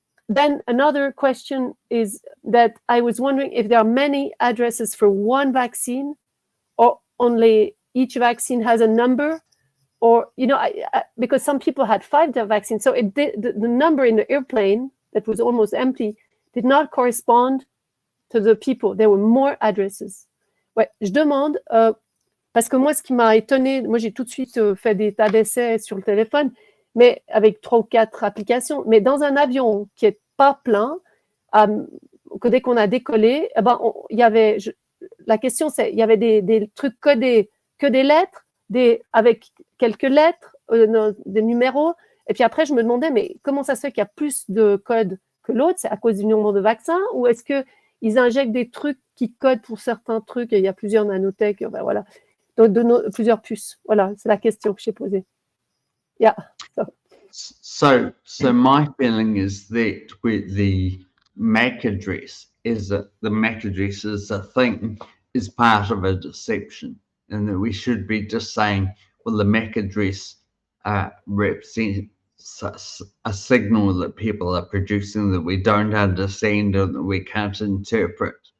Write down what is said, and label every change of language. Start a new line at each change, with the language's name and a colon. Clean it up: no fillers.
English: Then another question is that I was wondering if there are many addresses for one vaccine, or only each vaccine has a number, or, you know, because some people had 5 vaccines, so the number in the airplane that was almost empty did not correspond to the people. There were more addresses.
French: Ouais, je demande, parce que moi, ce qui m'a étonné, moi, j'ai tout de suite fait des tas d'essais sur le téléphone, mais avec 3 ou 4 applications. Mais dans un avion qui n'est pas plein, que dès qu'on a décollé, eh ben, la question, c'est, il y avait des trucs codés, que des lettres, avec quelques lettres, des numéros. Et puis après, je me demandais, mais comment ça se fait qu'il y a plus de codes que l'autre? C'est à cause du nombre de vaccins, ou est-ce qu'ils injectent des trucs qui codent pour certains trucs, et il y a plusieurs nanotech, ben voilà. Donc, plusieurs puces. Voilà, c'est la question que j'ai posée.
English: Yeah. So my feeling is that with the MAC address, is that the MAC address is a thing, is part of a deception, and that we should be just saying, well, the MAC address represents a signal that people are producing that we don't understand or that we can't interpret.